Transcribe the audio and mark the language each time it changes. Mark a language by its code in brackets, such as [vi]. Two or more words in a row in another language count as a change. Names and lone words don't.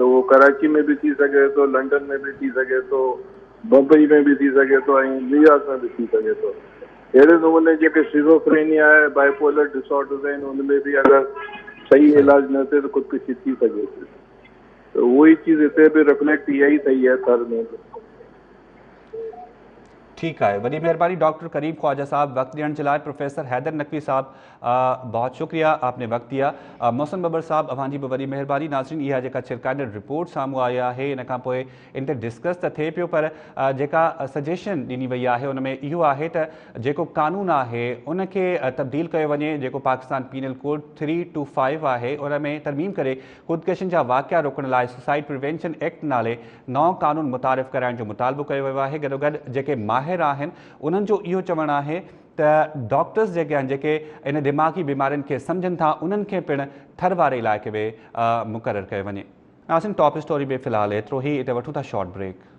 [sd] उहो कराची में बि थी सघे थो, लंडन में बि थी सघे थो, बम्बई में बि थी सघे थो, ऐं न्यूयॉर्क में बि थी सघे थो। अहिड़े नमूने जेके सिज़ोफ्रेनिया आहे, [en] bipolar disorders [sd] आहिनि, उनमें बि अगरि सही इलाज न थिए त ख़ुदकुशी थी सघे थी। त उहो ई चीज़ हिते बि रिफ्लेक्ट इहा ई थी आहे थर में। [ur] ٹھیک ہے, [sd] वही मेहरबानी डॉक्टर करीम ख्वाजा साहब वक्त ॾियण जे लाइ। [ur] پروفیسر حیدر نقوی صاحب بہت شکریہ، آپ نے وقت دیا. [sd] मोहसिन बबर साहब अवांजी भी वही मेहरबानी। नाज़रीन, इहा जेका छिरकाइंदड़ रिपोर्ट साम्हूं आई आहे, इन खां पोइ इन ते डिस्कस त थिए पियो, पर जेका सजेशन ॾिनी वई आहे उन में इहो आहे त जेको कानून आहे उनखे तब्दील कयो वञे। जेको पाकिस्तान पीनल कोड 325 आहे उन में तरमीम करे ख़ुदकशियुनि जा वाक़िया रोकण लाइ [en] suicide prevention act [sd] नाले नओं कानून मुतारिफ़ कराइण जो मुतालबो कयो वियो आहे। गॾोगॾु जेके माहिर आहिनि उन्हनि जो इहो चवणु आहे त डॉक्टर्स जेके आहिनि जेके इन दिमाग़ी बीमारियुनि खे सम्झनि था उन्हनि खे पिणु थर वारे इलाइक़े में मुक़ररु कयो वञे। नाज़रीन, [en] top story [sd] में फ़िलहालु एतिरो ई, हिते वठूं था [en] short break.